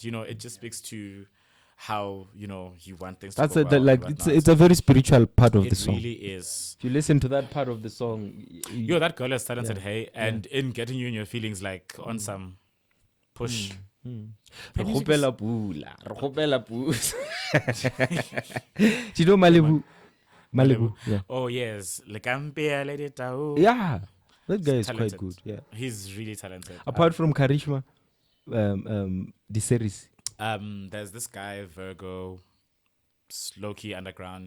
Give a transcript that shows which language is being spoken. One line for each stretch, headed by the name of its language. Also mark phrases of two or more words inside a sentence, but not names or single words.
English: You know, it just speaks to how you want things That's to go well like and it's whatnot. a very spiritual part of It the song. really is. If you listen to that part of the song, Yo, that girl is talented, Yeah. hey, and in getting you in your feelings, like on some push.
Tswana: Re
English: Her music
Tswana: kgopela pula, re kgopela pula.
English: Do you know Malibu? Malibu. Yeah. Oh yes, Lekampea let it out. Yeah. That guy is talented. quite good. Yeah. He's really talented. Apart from Charisma, the series. There's this guy Virgo, Loki Underground.